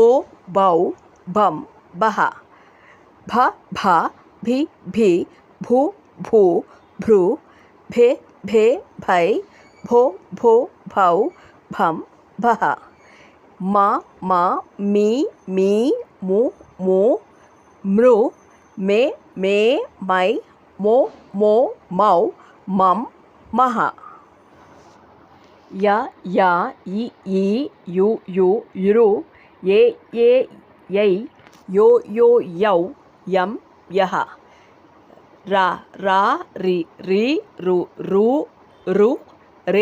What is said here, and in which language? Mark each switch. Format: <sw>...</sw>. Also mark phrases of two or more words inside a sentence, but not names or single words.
<kn>ಬೌ ಬಂ ಬಹ ಭ ಭ ಭಿ ಭಿ ಭು ಭೂ ಭೃ ಭೆ ಭೆ ಭೈ ಭೋ ಭೋ ಭೌ ಭಂ ಭಹ ಮ ಮ ಮಿ ಮೀ ಮು ಮು ಮೃ ಮೆ ಮೇ ಮೈ ಮೋ ಮೋ ಮೌ ಮಂ ಮಹ ಯ ಯ ಇ ಈ ಯು ಯು ಯುರು ಎ ಎ ಯೈ ಯೋ ಯೋ ಯೌ ಯಂ ಯಹ ರ ರ ರಿ ರಿ ರು ರು ರು ರೇ</kn>